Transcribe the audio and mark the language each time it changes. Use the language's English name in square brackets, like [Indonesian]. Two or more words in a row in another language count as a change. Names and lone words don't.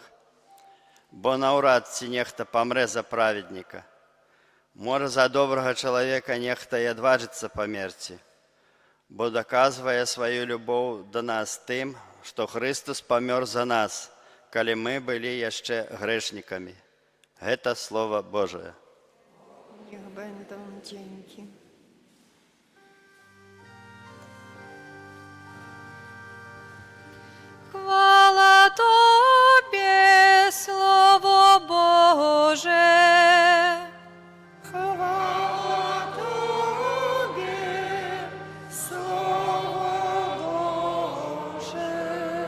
[Ukrainian] Бо навряд ці нехто помре за праведника. Може, за доброго чоловіка нехто і одважиться померти, бо доказує свою любов до нас тим, що Христос помер за нас, коли ми були ще грешниками. Це Слово Божие. [Polish] Niech będą dzięki. Chwała Tobie, Słowo Boże. Chwała Tobie, Słowo Boże.